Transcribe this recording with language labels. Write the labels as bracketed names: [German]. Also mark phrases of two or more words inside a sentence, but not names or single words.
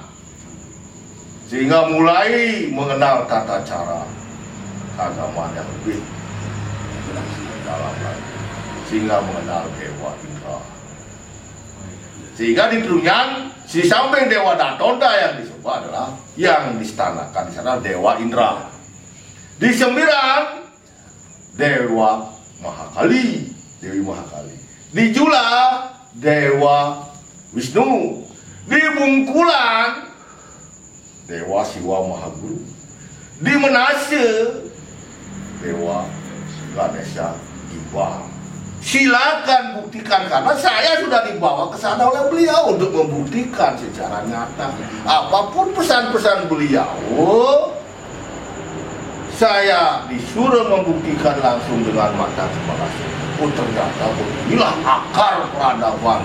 [Indonesian] Sehingga mulai mengenal tata cara keagamaan yang lebih dalam lagi. Sehingga mengenal Dewa Indra. Sehingga di Trunyan, di samping Dewa Datonda yang disebut adalah yang distanakan di sana Dewa Indra. Di Sembiran, Dewa Mahakali, Dewi Mahakali. Di Jula, Dewa Wisnu. Di Bungkulan, Dewa Siwa Mahaguru. Di Menase, Dewa Ganesha Giba. Silakan buktikan, karena saya sudah dibawa ke sana oleh beliau untuk membuktikan secara nyata apapun pesan-pesan beliau. Saya disuruh membuktikan langsung dengan mata kepala saya. Oh, ternyata inilah akar peradaban.